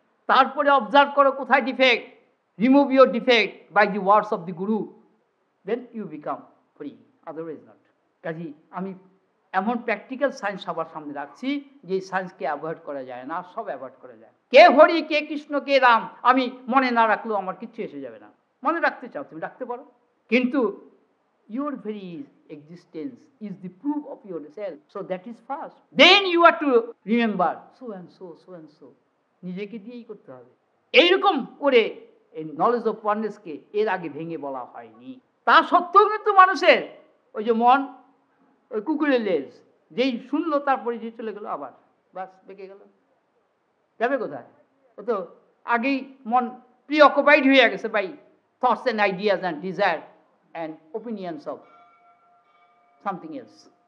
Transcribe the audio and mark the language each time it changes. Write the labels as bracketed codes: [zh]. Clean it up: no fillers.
[bn] তারপরে অবজার্ভ করো কোথায় defect, [en] Remove your defect by the words of the guru, then you become free, otherwise not. [bn] কাজেই আমি এমন প্র্যাকটিক্যাল সায়েন্স সবার সামনে রাখছি যে এই সায়েন্সকে অ্যাভয়েড করা যায় না, সব অ্যাভয়েড করা যায়। কে হরি, কে কৃষ্ণ, কে রাম আমি মনে না রাখলেও আমার কিচ্ছু এসে যাবে না। মনে রাখতে চাও তুমি রাখতে পারো, কিন্তু [en] your very existence is the proof of yourself, so that is first, then you are to remember so and so, so and so। [bn] নিজেকে দিয়েই করতে হবে। এইরকম করে এই নলেজ অফ ওয়াননেসকে এর আগে ভেঙে বলা হয়নি। তা সত্ত্বেও কিন্তু মানুষের ওই যে মন ওই কুকুরের লেজ, যেই শুনলো তারপরে যে চলে গেল, আবার বাস বেঁকে গেল, যাবে কোথায়? ও তো আগেই মন প্রিঅকুপাইড হয়ে গেছে [en] By thoughts and ideas and desire and opinions of something else।